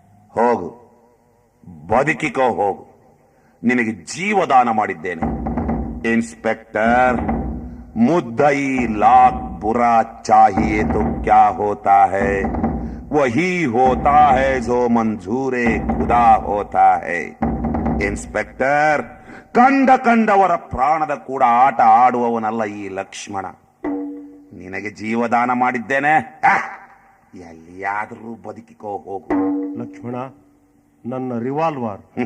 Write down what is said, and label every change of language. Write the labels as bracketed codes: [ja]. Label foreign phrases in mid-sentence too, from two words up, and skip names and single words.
[kn] ಹೋಗು, ಬದುಕಿಕೋ ಹೋಗು. ನಿನಗೆ ಜೀವದಾನ ಮಾಡಿದ್ದೇನೆ. [hi] इंस्पेक्टर, मुद्दई लाख बुरा चाहिए तो क्या होता है? वही होता है जो मंजूरे खुदा होता है. [kn] ಇನ್ಸ್ಪೆಕ್ಟರ್, ಕಂಡವರ ಪ್ರಾಣದ ಕೂಡ ಆಟ ಆಡುವವನಲ್ಲ ಈ ಲಕ್ಷ್ಮಣ. ನಿನಗೆ ಜೀವದಾನ ಮಾಡಿದ್ದೇನೆ. ಎಲ್ಲಿಯಾದರೂ ಬದುಕಿಕೋ ಹೋಗು. ಲಕ್ಷ್ಮಣ, ನನ್ನ ರಿವಾಲ್ವರ್.